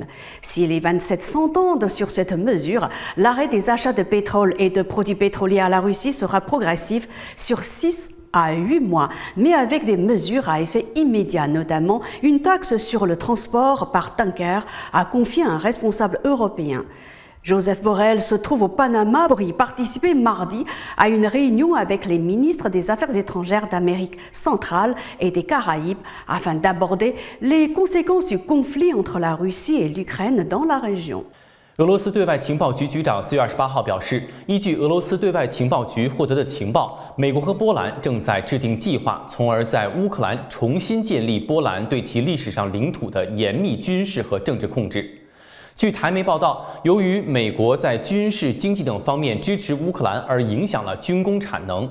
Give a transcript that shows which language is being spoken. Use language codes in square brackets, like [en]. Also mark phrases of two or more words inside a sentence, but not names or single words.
[fr] Si les 27 s'entendent sur cette mesure, l'arrêt des achats de pétrole et de produits pétroliers à la Russie sera progressif sur 6 à 8 mois, mais avec des mesures à effet immédiat, notamment une taxe sur le transport par tanker, a confié un responsable européen. Joseph Borrell se trouve au Panama pour y participer mardi à une réunion avec les ministres des Affaires étrangères d'Amérique centrale et des Caraïbes afin d'aborder les conséquences du conflit entre la Russie et l'Ukraine dans la région. [zh] 俄罗斯对外情报局局长4月28号表示，依据俄罗斯对外情报局获得的情报，美国和波兰正在制定计划，从而在乌克兰重新建立波兰对其历史上领土的严密军事和政治控制。据台媒报道，由于美国在军事、经济等方面支持乌克兰，而影响了军工产能。